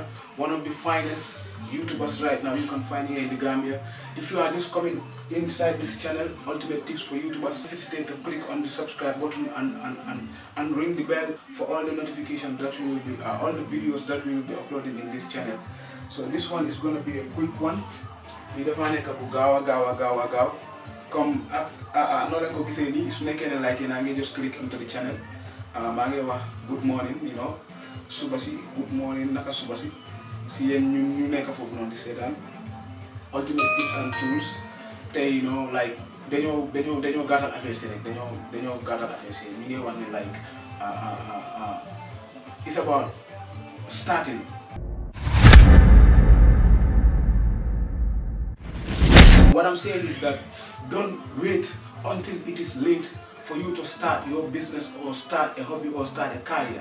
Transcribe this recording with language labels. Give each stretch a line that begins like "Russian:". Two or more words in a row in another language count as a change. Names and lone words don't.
English: One of the finest YouTubers right now you can find here in the Gambia. If you are just coming inside this channel, Ultimate Tips for YouTubers, don't hesitate to click on the subscribe button and ring the bell for all the notifications that we will be, all the videos that we will be uploading in this channel. So this one is going to be a quick one.
Wolof: We defa nek bu gawa comme no len ko gisee ni su nekkee ne like na ngi just click onto the channel.
English: Maa ngi wax good morning, you know,
Wolof: suba si
English: good morning,
Wolof: naka suba si yéen ñu nekk foofu noonu di seetaan Ultimate Tips and Tools. Tey, you know, like dañoo gàttal affaire si rek dañoo gàttal affaire si ñu ngi wax ne like
English: it's about starting. What I'm saying is that don't wait until it is late for you to start your business or start a hobby or start a career.